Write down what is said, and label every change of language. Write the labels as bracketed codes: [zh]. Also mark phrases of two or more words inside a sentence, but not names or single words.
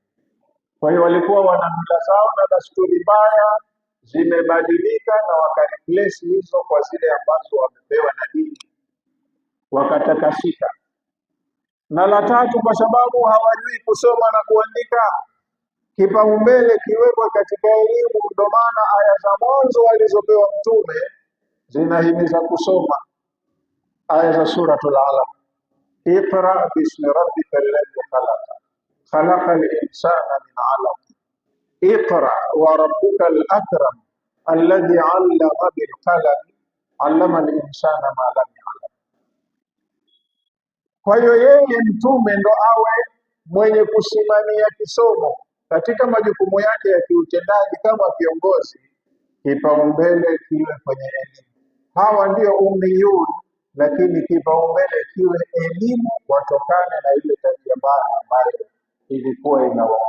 [sw] Kwa hiyo walikuwa wana mila zao na desturi mbaya, zimebadilika na wakareplace hizo kwa zile ambazo wamepewa na dini, wakatakasika. Na la tatu, kwa sababu hawajui kusoma na kuandika, kipaumbele kiwekwa katika elimu. Ndio maana aya za mwanzo walizopewa Mtume zinahimiza kusoma. Aya za [ar] سورة العلق، اقرأ باسم ربك الذي خلق، خلق الإنسان من علق، اقرأ وربك الأكرم الذي علم بالقلم علم الإنسان ما لم يعلم. [sw] Kwa hiyo yeye Mtume ndo awe mwenye kusimamia kisomo katika majukumu yake ya kiutendaji kama kiongozi. Kipaumbele kiwe kwenye elimu. Hawa ndio ummiyun, lakini kipaumbele kiwe elimu, watokane na ile tabia mbaya ambayo ilikuwa inawaua.